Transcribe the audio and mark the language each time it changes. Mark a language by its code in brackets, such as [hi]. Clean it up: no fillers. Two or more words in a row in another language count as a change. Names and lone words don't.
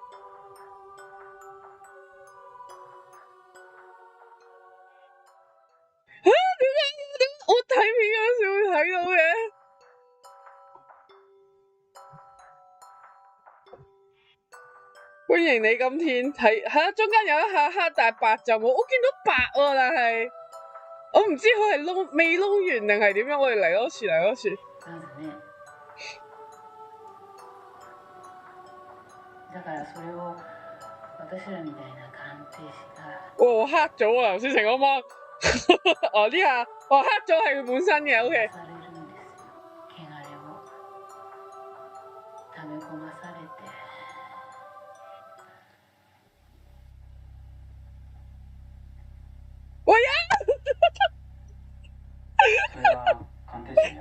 [yue] 點解我睇片嗰時會睇到嘅？歡迎你今天睇嚇，中間有一下黑但係白就冇，我見到白喎，但係我唔知佢係未撈完定係點樣，我哋嚟多次嚟多次。 [ja] まずね、だからそれを私らみたいな鑑定士が [yue] 我黑咗啊！頭先成個芒，哦呢下黑咗係佢本身嘅 ，OK。 [ja] されるんですよ。汚れを溜め込まされて。 [yue] 我呀！ [ja] それは鑑定士には。